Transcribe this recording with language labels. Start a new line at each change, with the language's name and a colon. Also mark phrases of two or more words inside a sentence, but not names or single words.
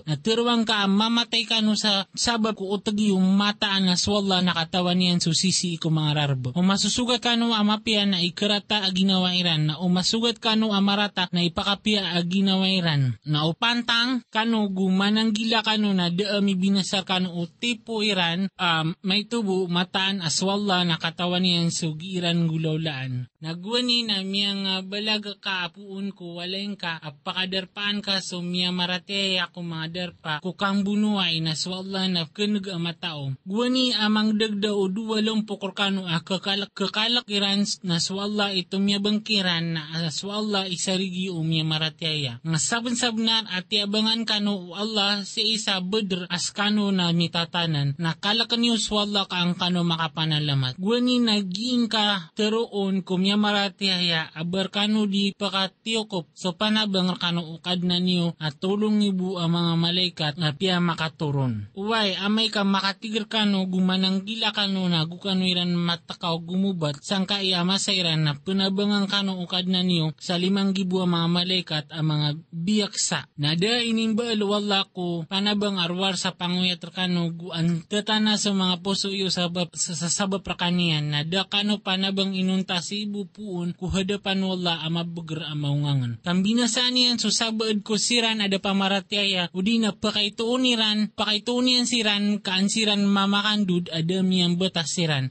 Maranao: Natirwang ka mamatay kano sa sabab ko utag yung mataan na swalla nakatawan niyan susisi ko mga rarbo. O masusugat kano amapia na ikarata aginawairan na o masugat kano amarata na ipakapia aginawairan. Na upantang kano gumananggila kano na daami binasar kano o tipo iran may tubo mataan aswalla nakatawan niyan sugiran gulaulaan. Nagwani na miyang balaga ka apuun ko walain ka apakadarpaan ka so miya marateya ko mga darpa kukang bunuay na swalla na kanag amatao. Gwani amang dagda o duwalong pokorkano kakalak iran na swalla ito miya bangkiran na swalla isarigi o miya marateya. Nga sabon-sabnar at iabangan kano o Allah si isa bedr as kano na mitatanan na kalakan niyo swalla ka ang kano makapanalamat. Gwani nagiin ka teroon kumya maratihaya abar kano di pakatiyokop so panabang kano ukad na niyo at tulong ibu ang mga malaikat na piya makaturon. Uway amay ka makatigir kano gumananggila kano na gukano iran matakaw gumubat sangka iya masairan na panabangang kano ukad na niyo sa 5,000 ang mga malaikat ang mga biyaksa. Nada inimbal wala ko panabang arwar sa panguyat kano guan tatana sa mga puso iyo sa sabab prakanian nada kano panabang inunta si ibu puun kuhadapan wala amabagar amaungangan. Kambinasaan niyan so sabad ko siran ada pamaratiaya udi na pakaituuniran siran kaansiran mamakandud ada miyang batas siran.